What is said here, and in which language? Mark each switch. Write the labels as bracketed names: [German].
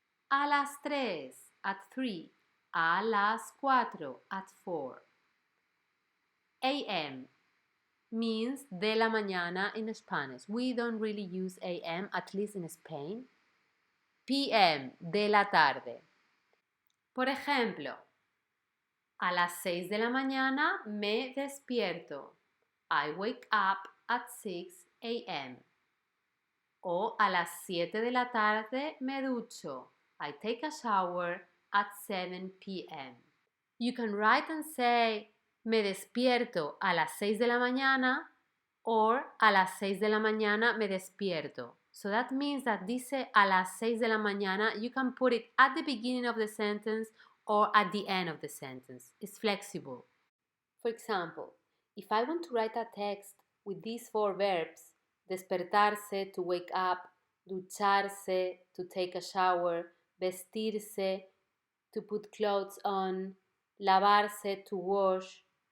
[Spanish] A las tres, [English] at three. [Spanish] A las cuatro, [English] at four. AM means [Spanish] de la mañana [English] in Spanish. We don't really use AM, at least in Spain. [Spanish] PM, de la tarde. Por ejemplo, a las 6 de la mañana me despierto. [English] I wake up at 6 a.m. [Spanish] O a las 7 de la tarde me ducho. [English] I take a shower at 7 p.m. You can write and say [Spanish] me despierto a las 6 de la mañana [English] or [Spanish] a las 6 de la mañana me despierto. [English] So that means that [Spanish] dice a las 6 de la mañana, [English] you can put it at the beginning of the sentence or at the end of the sentence. It's flexible. For example, if I want to write a text with these four verbs, despertarse, to wake up, ducharse, to take a shower, vestirse, to put clothes on, lavarse, to wash.